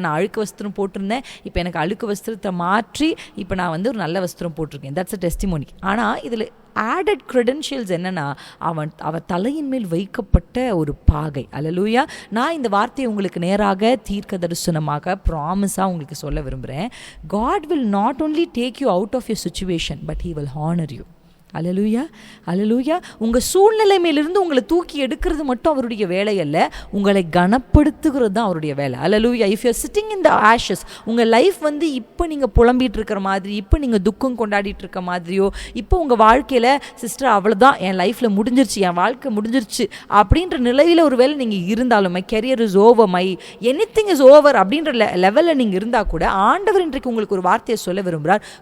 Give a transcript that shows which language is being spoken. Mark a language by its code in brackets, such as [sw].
[ta] நான் அழுக்கு வஸ்திரம் போட்டிருந்தேன், இப்போ எனக்கு அழுக்கு வஸ்திரத்தை மாற்றி இப்போ நான் ஒரு நல்ல வஸ்திரம் போட்டிருக்கேன். [en] That's a testimony. [ta] ஆனால் இதில் ஆடட் க்ரெடென்ஷியல்ஸ் என்னென்னா அவர் தலையின் மேல் வைக்கப்பட்ட ஒரு பாகை. அல்லேலூயா. நான் இந்த வார்த்தையை உங்களுக்கு நேராக தீர்க்க தரிசனமாக ப்ராமிஸாக உங்களுக்கு சொல்ல விரும்புகிறேன். [en] God will not only take you out of your situation, but He will honor you. [ta] அல்லேலூயா, அல்லேலூயா. உங்கள் சூழ்நிலை மேலிருந்து உங்களை தூக்கி எடுக்கிறது மட்டும் அவருடைய வேலை அல்ல, உங்களை கனப்படுத்துகிறது தான் அவருடைய வேலை. அல்லேலூயா. [en] if you are sitting in the ashes, [ta] உங்கள் லைஃப் வந்து இப்போ நீங்கள் புலம்பிகிட்டு இருக்கிற மாதிரி, இப்போ நீங்கள் துக்கம் கொண்டாடிட்டு இருக்க மாதிரியோ, இப்போ உங்கள் வாழ்க்கையில் சிஸ்டர் அவ்வளோதான், என் லைஃப்பில் முடிஞ்சிருச்சு, என் வாழ்க்கை முடிஞ்சிருச்சு அப்படின்ற நிலையில் ஒரு வேளை நீங்கள் இருந்தாலும், [en] my career is over, my anything is over [ta] அப்படின்ற லெவலில் நீங்கள் இருந்தால் கூட, ஆண்டவர் இன்றைக்கு உங்களுக்கு ஒரு வார்த்தையை சொல்ல விரும்புகிறார்.